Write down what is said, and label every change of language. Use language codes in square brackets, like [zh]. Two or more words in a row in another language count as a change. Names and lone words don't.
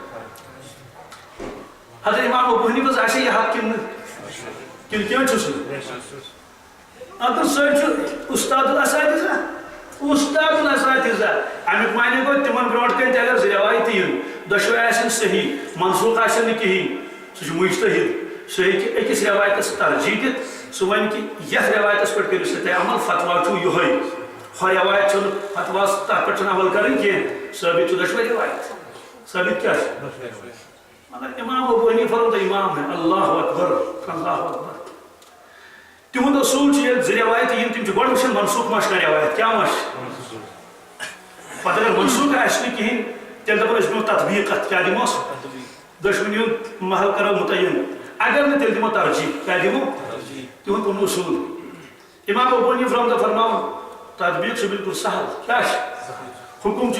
[ks] حضرت امام ابو حنیفہس آسہِ یہِ حق کِنہٕ کِنہٕ کینٛہہ چھُس نہٕ اَتھ سۭتۍ چھُ اُستاد الاساتذہ استاد الاساتذہ امیُک معنی گوٚو تِمن برونٛٹھ کَنہِ تہِ اگر زٕ رِوایتہٕ یِن دۄشوے آسن صحیح منسوٗخ آسن نہٕ کِہیٖنۍ سُہ چھُ مُجتہِد سُہ ہیٚکہِ أکِس رِوایتس ترجیح دِتھ سُہ وَنہِ کہِ یتھ رِوایتس پٮ۪ٹھ کٔرِو سا تُہۍ عمل فتوا چھُو یِہوٚے ہۄ رِوایت چھُنہٕ فتواہس تتھ پٮ۪ٹھ چھُنہٕ عمل کَرٕنۍ کینٛہہ ثٲبت چھُ دۄشوے رِوایت ثٲبت کیٛاہ چھُ مگر امام ابو حنیفہ [ur] تو امام ہے [ar] اللہ اکبر اللہ اکبر [ks] تہنٛد اصوٗل چھُ ییٚلہِ زٕ رِوایتہٕ یِن تِم چھِ گۄڈٕ وٕچھان منسوٗخ ما چھِ کانٛہہ رِوایت کیٛاہ ما چھِ پتہٕ اگر منسوٗخ آسہِ نہٕ کِہیٖنۍ تیٚلہِ دَپو أسۍ دِمو تطبیٖق اَتھ کیٛاہ دِموس دۄشوٕنی ہُنٛد محل کرو مُتعین اگر نہٕ تیٚلہِ دِمو ترجیح کیٛاہ دِمو تِہُنٛد پنُن اصوٗل امام ابو حنیفہ رحمۃ اللہ فرماوان تطبیٖق چھُ بالکل سہل کیٛاہ چھُ حُکُم